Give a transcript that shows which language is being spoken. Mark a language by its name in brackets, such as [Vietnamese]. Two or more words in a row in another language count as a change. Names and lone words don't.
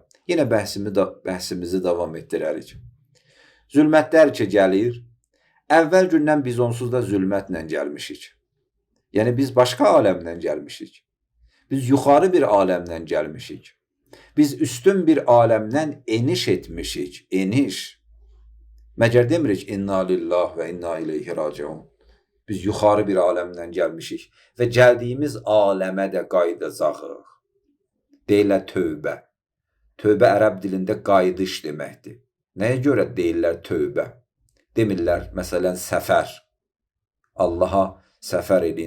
[Azerbaijani] Yenə bəhsimizi davam etdirərik. Zülmətlər ki gəlir, əvvəl gündən biz onsuz da zülmətlə gəlmişik. Yəni biz başqa aləmdən gəlmişik. Biz yuxarı bir aləmdən gəlmişik. Biz üstün bir aləmdən eniş etmişik. Eniş. Məgər demirik [Arabic] إنا لله وإنا إليه راجعون. [Azerbaijani] Biz yuxarı bir aləmdən gəlmişik və gəldiyimiz aləmə də qayıdacağıq. Deyirlər tövbə. Tövbə ərəb dilində qayıdış deməkdir. Nəyə görə deyirlər tövbə? Demirlər, məsələn, səfər. Allaha səfər edin.